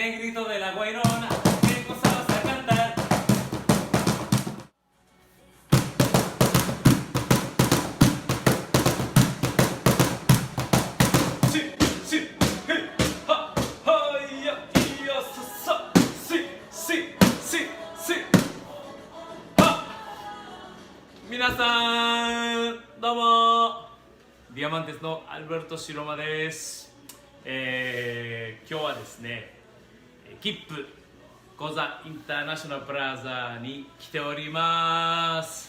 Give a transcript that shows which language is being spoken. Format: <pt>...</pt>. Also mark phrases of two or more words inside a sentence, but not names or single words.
<es>negrito de la guairona, qué cosa vas a cantar. Sí, sí, hey, ha, ha, ya, ya, sa, sí, sí, sí, sí, ha.</es> <ja>皆さん、どうもディアマンテスのアルベルト・シロマです。今日はですね、キップコザインターナショナルプラザに来ております。</ja>